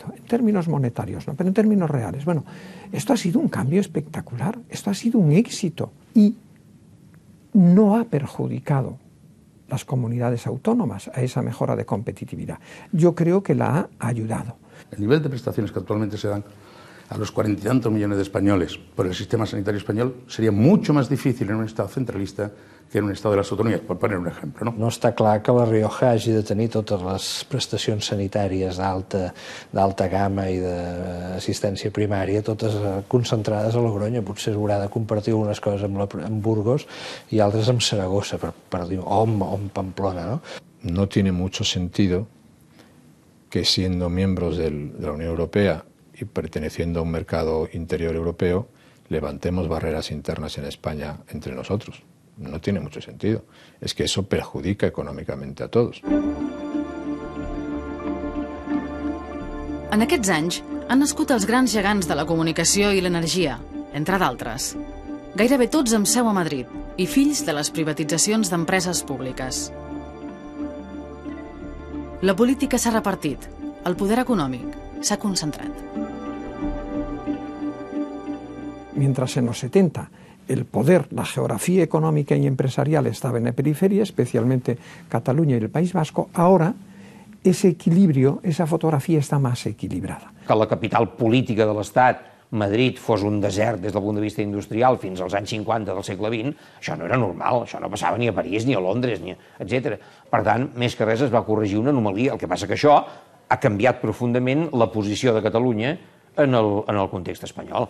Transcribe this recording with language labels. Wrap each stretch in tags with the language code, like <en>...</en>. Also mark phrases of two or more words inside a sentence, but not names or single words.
<es>En términos monetarios, no, pero en términos reales. Bueno, esto ha sido un cambio espectacular, esto ha sido un éxito y no ha perjudicado las comunidades autónomas a esa mejora de competitividad. Yo creo que la ha ayudado. El nivel de prestaciones que actualmente se dan a los 40 y tantos millones de españoles por el sistema sanitario español sería mucho más difícil en un Estado centralista que en un Estado de las autonomías, por poner un ejemplo.</es> <ca>No està clar que la Rioja hagi de tenir totes les prestacions sanitàries d'alta gamma i d'assistència primària, totes concentrades a Logroño. Potser haurà de compartir algunes coses amb Burgos i altres amb Saragossa, o amb Pamplona, ¿no?</ca> <es>No tiene mucho sentido que siendo miembros de la Unión Europea y perteneciendo a un mercado interior europeo, levantemos barreras internas en España entre nosotros. No tiene mucho sentido. Es que eso perjudica</es> <ca>econòmicament a tots. En aquests anys han nascut els grans gegants de la comunicació i l'energia, entre d'altres. Gairebé tots amb seu a Madrid i fills de les privatitzacions d'empreses públiques. La política s'ha repartit, el poder econòmic s'ha concentrat.</ca> <es>Mientras en los 70 el poder, la geografía económica y empresarial estaba en la periferia, especialmente Cataluña y el País Vasco, ahora ese equilibrio, esa fotografía está más equilibrada.</es> <ca>Que la capital política de l'Estat, Madrid, fos un desert des del punt de vista industrial fins als anys 50 del segle XX, això no era normal, això no passava ni a París, ni a Londres, etc. Per tant, més que res es va corregir una anomalia. El que passa que això ha canviat profundament la posició de Catalunya en el context espanyol.</ca>